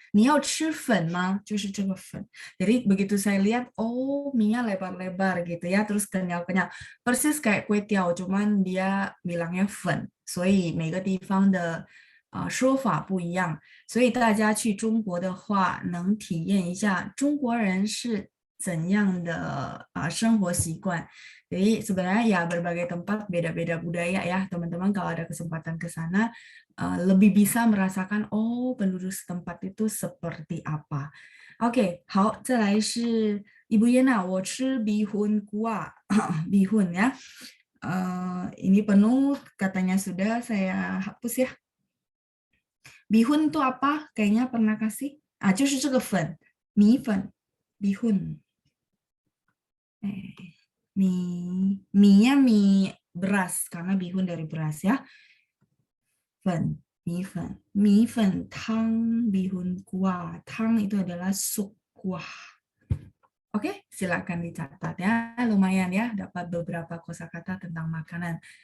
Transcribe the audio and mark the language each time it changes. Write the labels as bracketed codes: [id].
[zh] 你要吃粉吗？就是这个粉。 [id] Jadi begitu saya lihat, oh minyak lebar-lebar gitu ya, terus kenyal-kenyal. Persis kayak kue tiao, cuman dia bilangnya [zh] 粉。所以每个地方的说法不一样。所以大家去中国的话，能体验一下中国人是怎样的生活习惯。 [id] Jadi sebenarnya ya berbagai tempat beda-beda budaya ya teman-teman, kalau ada kesempatan ke sana lebih bisa merasakan oh penduduk setempat itu seperti apa. [zh] Oke, 好，再来是 Ibu Yena, 我吃 [id] bihun kuah, bihun ya. Ini penuh katanya sudah saya hapus ya. Bihun itu apa? Kayaknya pernah kasih. [zh] 就是这个粉，米粉，bihun. [id] Mie-nya mie beras karena bihun dari beras ya. Fen, mie fen, tang bihun kuah. Tang itu adalah sup kuah. Oke, silakan dicatat ya. Lumayan ya, dapat beberapa kosakata tentang makanan.